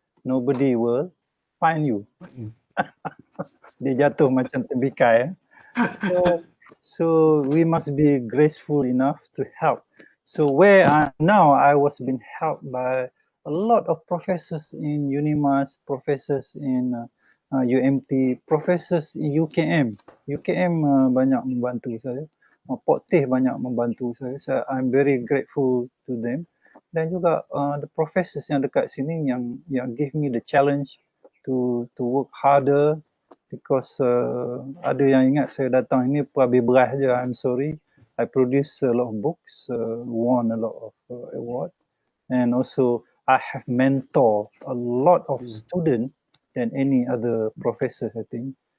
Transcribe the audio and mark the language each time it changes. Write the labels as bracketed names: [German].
[English] Nobody will find you. [Malay] Dia jatuh macam tembikai. [English] So we must be graceful enough to help. So where I am now, I was being helped by a lot of professors in UNIMAS, professors in UMT, professors in UKM. [Malay] UKM banyak membantu saya. Poktih banyak membantu saya. [English] So I'm very grateful to them. [Malay] Dan juga [English] the professors [Malay] yang dekat sini yang [English] give me the challenge to work harder, because [Malay] ada yang ingat saya datang ini habis beras je. [English] I'm sorry. I produce a lot of books, won a lot of award, and also I have mentored a lot of students than any other professor, I think.